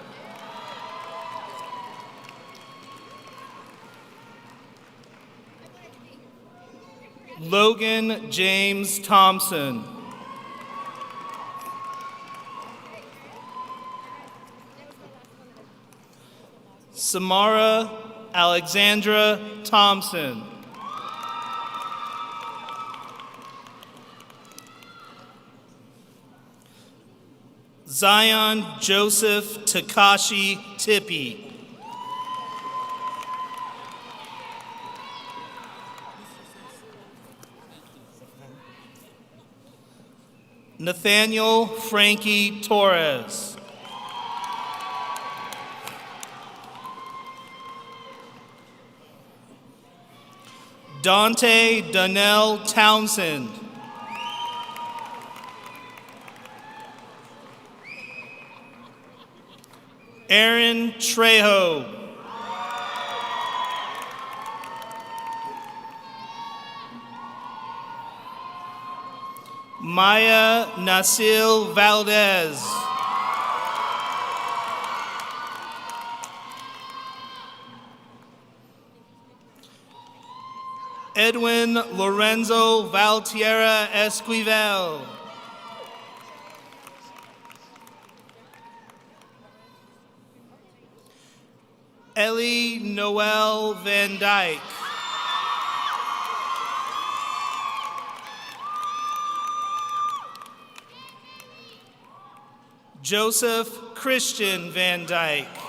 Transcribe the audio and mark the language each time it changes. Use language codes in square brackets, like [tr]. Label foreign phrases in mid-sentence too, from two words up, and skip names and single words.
[en] Logan James Thompson. Samara Alexandra Thompson. Zion Joseph Takashi Tippy. Nathaniel Frankie Torres. Dante Donnell Townsend. Aaron Trejo. Maya Nasil Valdez. Edwin Lorenzo Valtierra Esquivel. Ellie Noel Van Dyke. Joseph Christian Van Dyke.